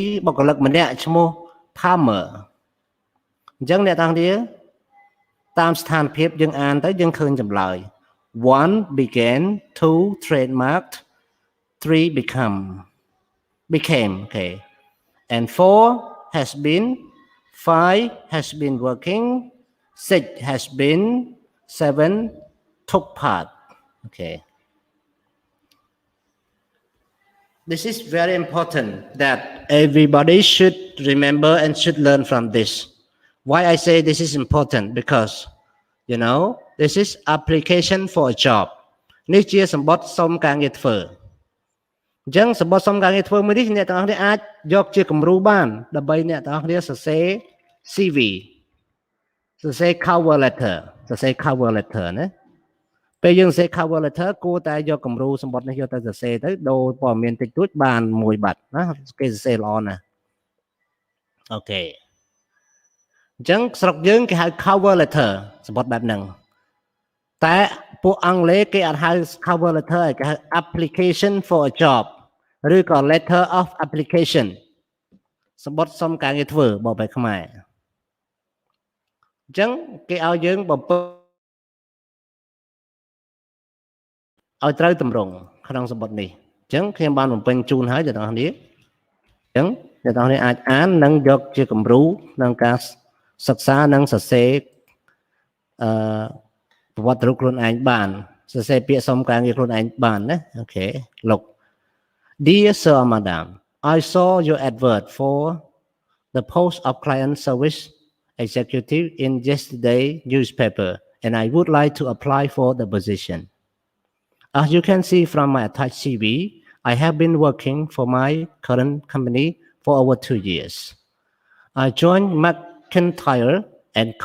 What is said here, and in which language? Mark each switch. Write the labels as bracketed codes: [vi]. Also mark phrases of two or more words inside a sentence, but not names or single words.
[km] បុគ្គលិកម្នាក់ឈ្មោះ Palmer អញ្ចឹងអ្នកទាំងគ្នាតាមស្ថានភាពយើងអានទៅយើងឃើញចម្លើយ [en] 1 began 2 trademarked 3 became okay and 4 has been 5 has been working 6 has been 7 took part okay this is very important that everybody should remember and should learn from this why I say this is important because you know this is application for a job [km] នេះជាសម្បត្តិសុំការ ងារធ្វើអញ្ចឹងសម្បត្តិសុំការងារធ្វើមួយនេះអ្នកទាំងអស់គ្នាអាចយកជាគំរូបានដើម្បីអ្នកទាំងអស់គ្នាសរសេរ CV សរសេរ [en] cover letter [km] ណាពេលយើងសរសេរ [en] cover letter [km] គួរតែយកគំរូសម្បត្តិនេះយកទៅសរសេរទៅដូរព័ត៌មានតិចតួចបានមួយបាត់ណាគេសរសេរល្អណាស់អូខេអញ្ចឹងស្រុកយើងគេហៅ [en] cover letter [km] សម្បត្តិបែបហ្នឹងតែពួកអង់គ្លេសគេអត់ហៅ [en] cover letter [km] គេហៅ [en] application for a job [km] ឬក៏ [en] letter of application [km] សម្បត្តិសុំការងារធ្វើបបបែបខ្មែរ អញ្ចឹងគេឲ្យយើងបំពេញឲ្យត្រូវតម្រង់ក្នុងសម្បត្តិនេះអញ្ចឹងខ្ញុំបានបំពេញជូនហើយអ្នកទាំងអស់គ្នាអញ្ចឹងអ្នកទាំងអស់គ្នាអាចអាននិងយកជាគំរូក្នុងការសិក្សានិងសរសេរប្រវត្តិរូបខ្លួនឯងបានសរសេរពាក្យសុំការងារខ្លួនឯងបានណាអូខេលោក [en] Dear Sir or Madam I saw your advert for the post of client service executive in yesterday newspaper and I would like to apply for the position as you can see from my attached CV I have been working for my current company for over 2 years I joined McIntyre and Co